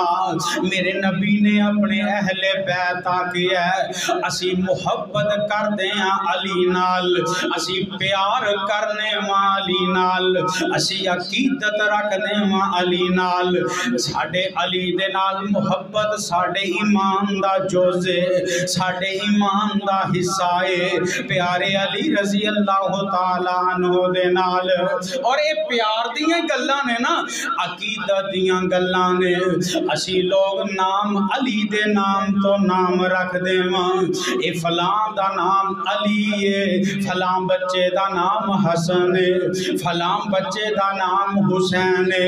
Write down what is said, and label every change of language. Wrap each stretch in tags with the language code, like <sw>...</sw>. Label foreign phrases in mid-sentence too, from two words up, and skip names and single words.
<pa>میرے نبی نے اپنے اہلِ بیت آکھیا اسی محبت کردے ہاں علی نال، اسی پیار کرنے واں علی نال، اسی عقیدت رکھدے واں علی نال. ساڈے علی دے نال محبت ساڈے ایمان دا جز ہے، ساڈے ایمان دا حصہ ہے. پیارے علی</pa> <ar>رضي الله تعالى عنه</ar> <pa>دے نال. اور یہ پیار دیاں گلاں نے نا، عقیدت دیاں گلاں نے. اسی لوگ نام علی دے نام تو نام رکھ دیواں، اے فلاں دا نام علی ہے، فلاں بچے دا نام حسن ہے، فلاں بچے دا نام حسین ہے.</pa>